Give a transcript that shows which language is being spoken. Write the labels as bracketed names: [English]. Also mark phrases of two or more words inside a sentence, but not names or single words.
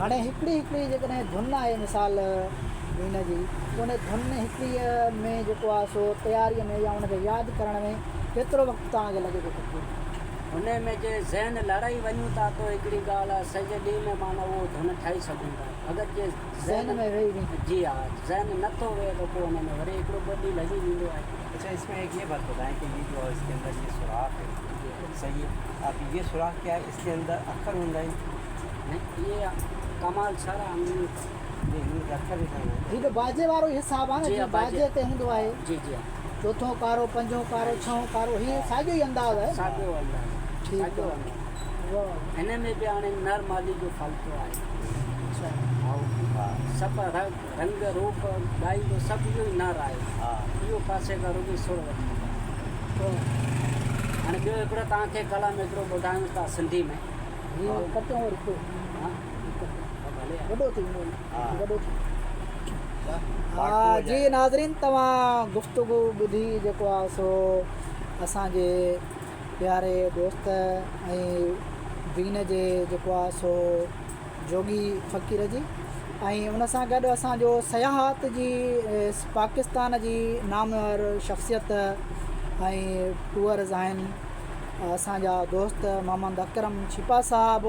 [Sindhi] हाणे हिकिड़ी जेकॾहिं धुन आहे मिसाल हिन जी, उन धुन हिकिड़ीअ में जेको आहे सो तयारीअ में या उनखे यादि करण में केतिरो वक़्तु तव्हांखे लॻे थो तकरीबन? हुन में जे ज़हन लड़ाई वञूं था तो हिकिड़ी ॻाल्हि आहे, सॼे ॾींहं में माना उहो धुन ठाहे सघूं था। अगरि जे ज़हन में वेही वञे। जी हा, ज़हन नथो वेहे तो पोइ हुन में वरी हिकिड़ो 2 ॾींहं लॻी वेंदो आहे। [Hindi] अच्छा, इसमें एक ये बात बताएं कि ये जो इसके अंदर ये सुराख है, सही है, आप ये सुराख क्या है, इसके अंदर अखर होंदा है, ये कमाल सारा ये हिंदी अखर लिखा है। [Sindhi] हीअ बाजे वारो हिसाबु आहे जी न, हा, जीअं बाजे ते हूंदो आहे जी जी हा, चोथों कारो, पंजों कारो, छहों कारो, हीअ साॻियो ई अंदाज़ आहे। साॻियो अंदाज़, ठीकु साॻियो आहे। अंदाज़। वाह, हिन में बि हाणे नर माली जो फालतू आहे। अच्छा, सभु रंग रूप ॻाई जो सभु इहो ई नर आहे। हाँ, इहो पासे खां रुॻी सुर वठी। वाह। हाणे ॿियो हिकिड़ो तव्हांखे कलाम हिकिड़ो ॿुधायूं था सिंधी में। हीअ कटियो वरी पोइ हा, भले वॾो थी वेंदो, हा। वॾो थी। [Hindi] पार्ट [Sindhi] हा [Hindi] टू हो [Sindhi] जी [Hindi] जाएगा। [Sindhi] नाज़रीन, तव्हां गुफ़्तगू ॿुधी जेको आहे सो असांजे प्यारे दोस्त ऐं दीन जे जेको आहे सो जोगी फ़क़ीर जी, ऐं उन सां गॾु असांजो सयाहत जी पाकिस्तान जी नामवर शख़्सियत ऐं टूअर्स आहिनि असांजा दोस्त मोहम्मद अकरम छिपा साहिबु।